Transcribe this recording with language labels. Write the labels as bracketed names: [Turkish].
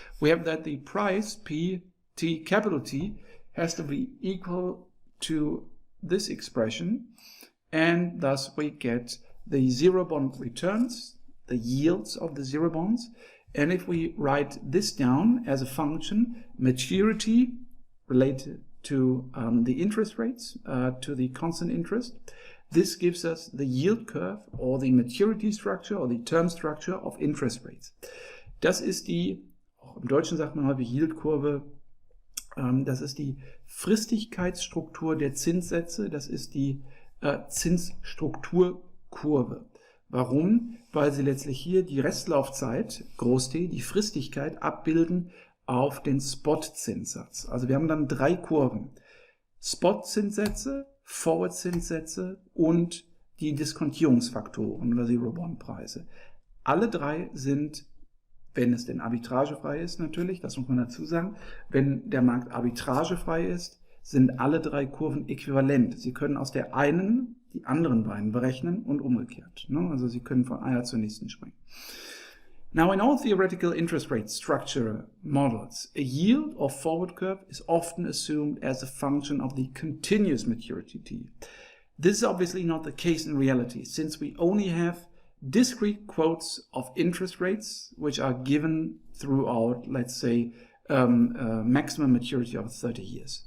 [English] We have that the price P T capital T has to be equal to this expression, and thus we get the zero bond returns, the yields of the zero bonds. And if we write this down as a function, maturity related to the interest rates, to the constant interest, this gives us the yield curve or the maturity structure or the term structure of interest rates. [German] Das ist die, auch im Deutschen sagt man häufig Yieldkurve, das ist die Fristigkeitsstruktur der Zinssätze, das ist die Zinsstrukturkurve. Warum? Weil sie letztlich hier die Restlaufzeit, Groß T, die Fristigkeit abbilden auf den Spot-Zinssatz. Also wir haben dann drei Kurven. Spot-Zinssätze, Forward-Zinssätze und die Diskontierungsfaktoren oder Zero-Bond-Preise. Alle drei sind, wenn es denn arbitragefrei ist natürlich, das muss man dazu sagen, wenn der Markt arbitragefrei ist, sind alle drei Kurven äquivalent. Sie können aus der einen die anderen beiden berechnen und umgekehrt. Also Sie können von einer zur nächsten springen. [English] Now, in all theoretical interest rate structure models, a yield or forward curve is often assumed as a function of the continuous maturity t. This is obviously not the case in reality, since we only have discrete quotes of interest rates which are given throughout, let's say, maximum maturity of 30 years.